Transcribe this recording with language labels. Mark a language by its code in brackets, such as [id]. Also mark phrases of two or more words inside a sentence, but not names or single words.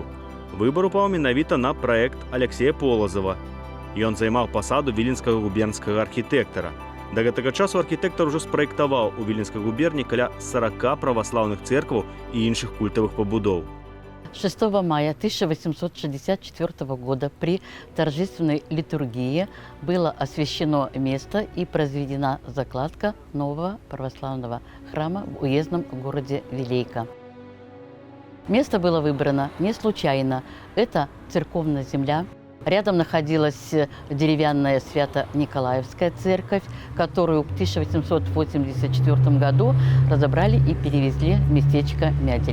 [be] Выбар упаў менавіта на праект Аляксея Полазава. Ён займаў пасаду віленскага губернскага архітэктара. Да гэтага часу архітэктар ужо спраектаваў у Віленскай губерні каля 40 праваслаўных церкваў і іншых культавых пабудоў. [ru] 6 мая 1864 года при торжественной литургии было освящено место и произведена закладка нового православного храма в уездном городе Вилейка. Место было выбрано не случайно. Это церковная земля. Рядом находилась деревянная Свято-Николаевская церковь, которую в 1884 году разобрали и перевезли в местечко Мядель.